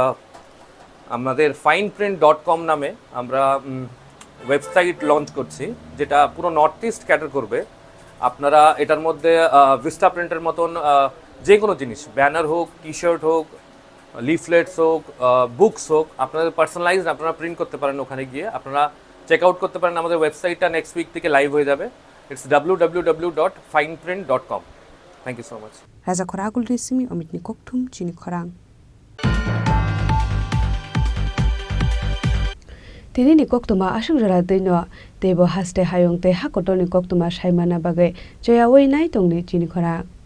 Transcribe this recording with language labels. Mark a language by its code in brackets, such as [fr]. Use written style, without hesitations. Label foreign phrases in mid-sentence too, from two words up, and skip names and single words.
[bn] আমাদের fineprint.com নামে আমরা ওয়েবসাইট লঞ্চ করছি যেটা পুরো [en] North East [bn] ক্যাটার করবে আপনারা এটার মধ্যে ভিস্টা প্রিন্টের মতন যে কোনো জিনিস ব্যানার হোক টি শার্ট হোক লিফলেটস হোক বুকস হোক আপনাদের পার্সোনালাইজড আপনারা প্রিন্ট করতে পারেন ওখানে গিয়ে আপনারা [en] check out [bn] করতে পারেন আমাদের ওয়েবসাইটটা [en] next week [bn] থেকে লাইভ হয়ে যাবে [en] it's www.fineprint.com thank you so much [trp] রাজা খরাগুল রেসিমি অমিতনি ককথুম চিনি খরাং তিনি ni koktuma ashugrara deino tebo haste hayong te hakotoni koktuma saimana bagai joya oi nai tongni chini khora